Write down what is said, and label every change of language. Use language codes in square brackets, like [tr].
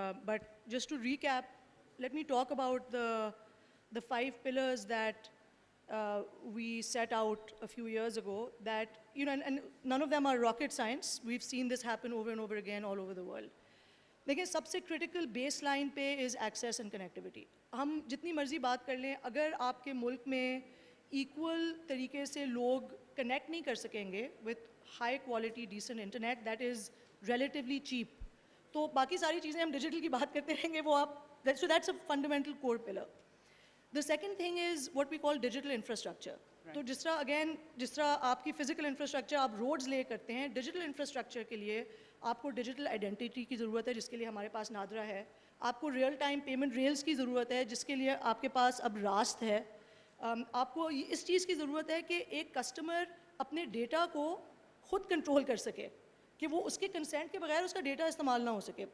[en] But just to recap, let me talk about the 5 pillars that we set out a few years ago. That, you know, and none of them are rocket science. We've seen this happen over and over again all over the world. [ur] دیکھیں سب سے critical base line پہ [en] Is access and connectivity. [ur] ہم جتنی مرضی بات کر لیں, اگر آپ کے ملک میں ایکول طریقے سے لوگ کنیکٹ نہیں کر سکیں گے [en] with high quality decent internet that is relatively cheap, [ur] تو باقی ساری چیزیں ہم ڈیجیٹل کی بات کرتے رہیں گے, وہ آپ [en] So that's a fundamental core pillar. The second thing is what we call digital infrastructure. [ur] تو جس طرح آپ کی فزیکل انفراسٹرکچر آپ روڈز لے کرتے ہیں, ڈیجیٹل انفراسٹرکچر کے لیے آپ کو ڈیجیٹل آئیڈینٹی کی ضرورت ہے, جس کے لیے ہمارے پاس نادرا ہے. آپ کو ریئل ٹائم پیمنٹ ریلز کی ضرورت ہے, جس کے لیے آپ کے پاس اب راست ہے. آپ کو اس چیز کی ضرورت ہے کہ ایک کسٹمر اپنے ڈیٹا کو خود کنٹرول کر سکے, کہ وہ اس کے کنسینٹ کے بغیر اس کا ڈیٹا استعمال نہ ہو سکے.